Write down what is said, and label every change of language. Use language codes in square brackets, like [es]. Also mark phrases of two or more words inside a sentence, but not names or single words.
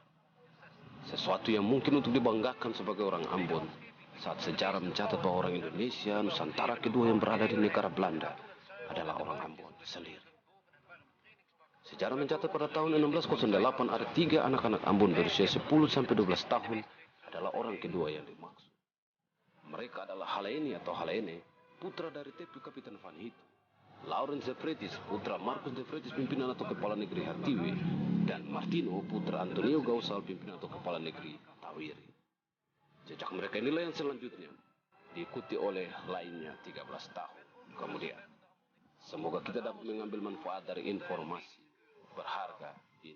[id] Sesuatu yang mungkin untuk dibanggakan sebagai orang Ambon, saat sejarah mencatat bahwa orang Indonesia Nusantara kedua yang berada di negara Belanda adalah orang Ambon sendiri. Sejarah mencatat pada tahun 1608 ada 3 anak-anak Ambon berusia 10-12 tahun adalah orang kedua yang dimaksud. Mereka adalah Halaeni atau Halaene, putra dari TP Kapitan Van Hitu, Laurens de Vrettis, putra Marcus de Vrettis, pimpinan atau kepala negeri Hatiwe, dan Martino, putra Antonio Gausal, pimpinan atau kepala negeri Tawiri. Jejak mereka inilah yang selanjutnya diikuti oleh lainnya 13 tahun kemudian. Semoga kita dapat mengambil manfaat dari informasi berharga ini.